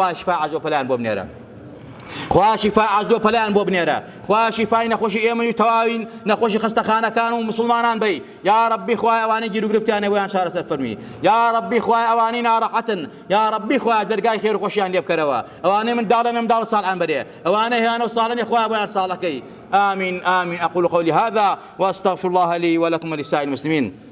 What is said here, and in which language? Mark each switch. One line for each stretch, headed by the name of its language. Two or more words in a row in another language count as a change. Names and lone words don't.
Central Kurdish: خوایە شیفای عەجز و پەلایان بۆ بنێرە خوایە شیفای عەجز و پەلایان بۆ بنێرە خوایە شیفای نەخۆشی ئێمەی و تەواوین نەخۆشی خەستەخانەکان و مسلمانان بی
Arabic: یا ربی
Central Kurdish: خوایە ئەوانەی گیر و گرفتیانە بۆیان چارەسەر فەرمی
Arabic: یا ربی
Central Kurdish: خوایە ئەوانەی ناڕەحەتن
Arabic: یا ربی
Central Kurdish: خوایە دەرگای خێر و خۆشیان لێ بکەرەوە ئەوانەی منداڵ ساڵحان بەرێ ئەوانەی هێیانە و ساڵنی خوایە بۆیان ساڵەکەی
Arabic: آمين آمين أقول قولي هذا وأستغفر الله لي ولكم ولسائر المسلمين